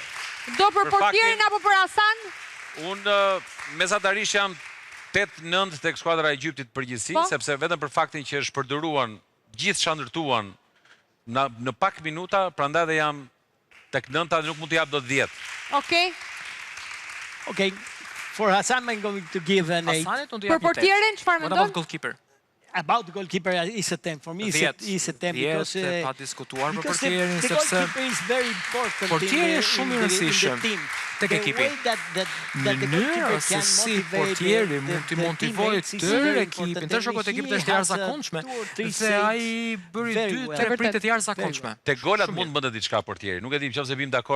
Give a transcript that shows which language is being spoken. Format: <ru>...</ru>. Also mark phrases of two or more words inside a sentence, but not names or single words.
<sq>Do për portierin apo për Hasan? Unë mesatarisht jam 8-9 tek skuadra e Egjiptit përgjithësi, sepse vetëm për faktin që është përdoruan, gjithë shëndërtuan në pak minuta, prandaj dhe jam tek 9 dhe nuk mund të jap dot 10. Okej.</sq> <en>Okay, for Hasan I'm going to give an 8.</en> <sq>Për portierin çfarë mendon?</sq> <en>What about goalkeeper? About the goalkeeper is a 10 for me. Is a 10 because</en> <sq>pa diskutuar për portierin sepse</sq> <en>goalkeeper is very important.</en> <sq>Portieri është shumë i rëndësishëm tek ekipi. Mënyra se si portieri mund të motivojë tërë ekipin, të shokët e ekipit është e jashtëzakonshme, dhe ai bëri 2-3 pritje të jashtëzakonshme. Te golat mund bënte diçka portieri. Nuk e di nëse bim dakord.</sq>